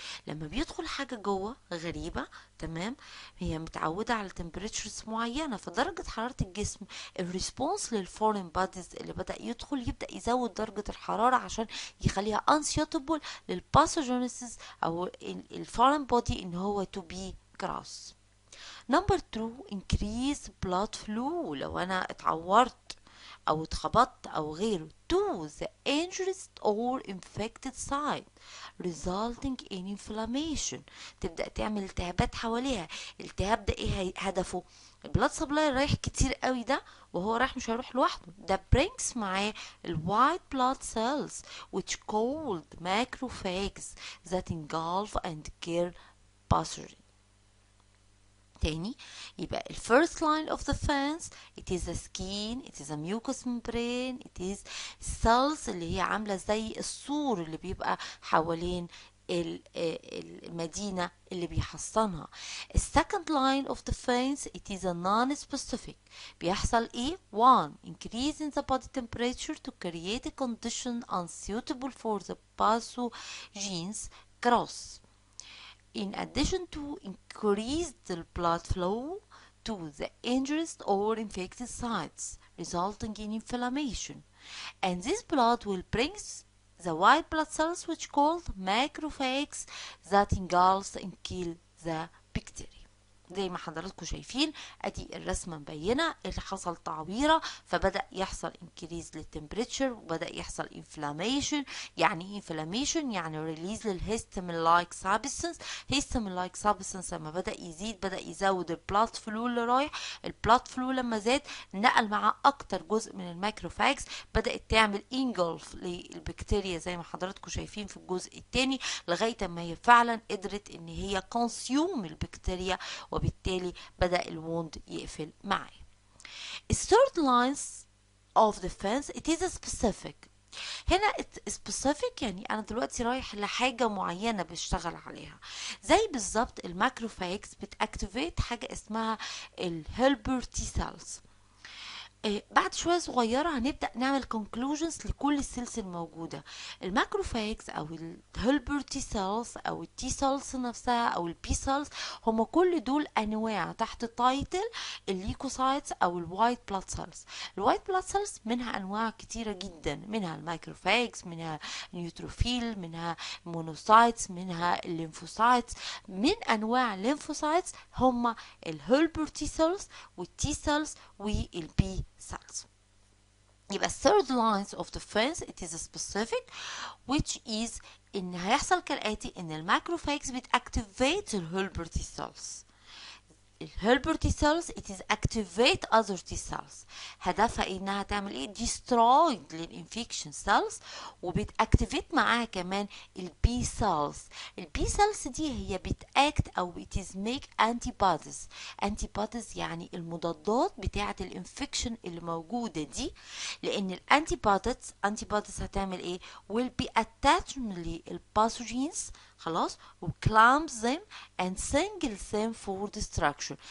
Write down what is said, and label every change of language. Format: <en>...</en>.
<ar>لما بيدخل حاجة جوه غريبة، تمام، هي متعودة على temperatures معينة، فدرجة حرارة الجسم الريسبونس للفورين بوديز اللي بدأ يبدأ يزود درجة الحرارة عشان يخليها unsuitable للباثوجينيسيس أو الفورين بودي إن هو</ar> <en>to be gross.</en> <ar>نمبر 2</ar> <en>increase blood flow،</en> <ar>لو انا اتعورت او اتخبطت او غيره</ar> <en>to the injured or infected site resulting in inflammation،</en> <ar>تبدأ تعمل التهابات حواليها. الالتهاب ده ايه هدفه؟ البلاد سبلاي رايح كتير قوي ده، وهو رايح مش هيروح لوحده، ده brings معاه</ar> <en>white blood cells which called macrophages that engulf and kill pathogens. تاني، يبقى ال first line of defense it is the skin, it is a mucous membrane, it is cells</en> <ar>اللي هي عاملة زي السور اللي بيبقى حوالين المدينة اللي بيحصنها.</ar> <en>ال second line of defense it is a non-specific،</en> <ar>بيحصل ايه؟</ar> <en>1 increase in the body temperature to create a condition unsuitable for the pathogens growth, in addition to increase the blood flow to the injured or infected sites, resulting in inflammation. And this blood will bring the white blood cells which called macrophages that engulf and kill the bacteria.</en> <ar>زي ما حضراتكم شايفين ادي الرسمه مبينه اللي حصل تعويره، فبدا يحصل انكريز للتمبريتشر وبدا يحصل انفلاميشن. يعني ايه انفلاميشن؟ يعني ريليز للهيستامين لايك سابستنس. هيستامين لايك سابستنس لما بدا يزيد بدا يزود البلاد فلو اللي رايح. البلاد فلو لما زاد نقل مع اكتر جزء من الماكروفاجز، بدات تعمل انجلف للبكتيريا زي ما حضراتكم شايفين في الجزء الثاني، لغايه ما هي فعلا قدرت ان هي كونسيوم البكتيريا، وبالتالي بدأ الوند يقفل معاه.</ar> <en>الثيرد lines of defense it is a specific.</en> <ar>هنا specific يعني انا دلوقتي رايح لحاجة معينة بشتغل عليها، زي بالظبط الماكروفاجز بتاكتيفيت حاجة اسمها الهيلبر تي سيلز. بعد شوية صغيرة هنبدأ نعمل conclusions لكل السيلز الموجودة. الماكروفاجز أو الهيلبر تي سيلز أو التي سيلز نفسها أو البي سيلز، هم كل دول أنواع تحت تايتل الليكوسايتس أو الوايت بلاد سيلز. الوايت بلاد سيلز منها أنواع كتيرة جدا، منها الماكروفاجز، منها نيوتروفيل، منها مونوسايتس، منها الليمفوسايتس. من أنواع الليمفوسايتس هم الهيلبر تي سيلز والتي سيلز والبي cells. يبقى</ar> <en>third lines of defense it is specific which is</en> <ar>ان هيحصل كالاتي: ان الماكروفاجز بتactivate الهيلبر تي cells.</ar> <en>الهيلبر تي cells it is activate other T cells.</en> <ar>هدفها انها تعمل ايه؟</ar> <en>destroy</en> <ar>للانفكشن cells، وبتاكتيفيت معاها كمان البي cells. البي cells دي هي بتاكت او</ar> <en>it is make antibodies.</en> <ar>antibodies يعني المضادات بتاعه الانفكشن اللي موجوده دي، لان الانتيبوديز هتعمل ايه؟</ar> <en>will be attached</en> <ar>للباثوجينز، خلاص، و</ar> <en>clamps them and single them for destruction.</en>